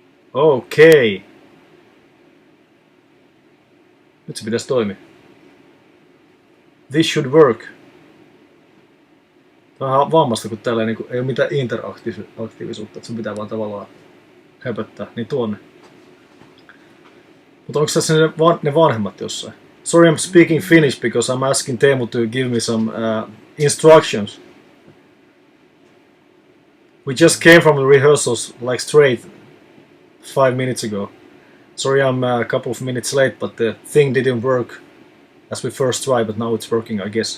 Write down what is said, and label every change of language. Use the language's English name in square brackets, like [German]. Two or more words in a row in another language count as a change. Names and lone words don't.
[Finnish] Okei. Nyt se pitäisi toimia. [English] This should work. [Finnish] Tämä on vammasta, kun täällä ei ole mitään interaktiivisuutta, että sun pitää vaan tavallaan höpöttää. Niin tuonne. Mutta onko tässä ne vanhemmat jossain? [English] Sorry, I'm speaking Finnish because I'm asking Teemu to give me some instructions. We just came from the rehearsals like straight 5 minutes ago. Sorry, I'm a couple of minutes late, but the thing didn't work as we first tried, but now it's working, I guess.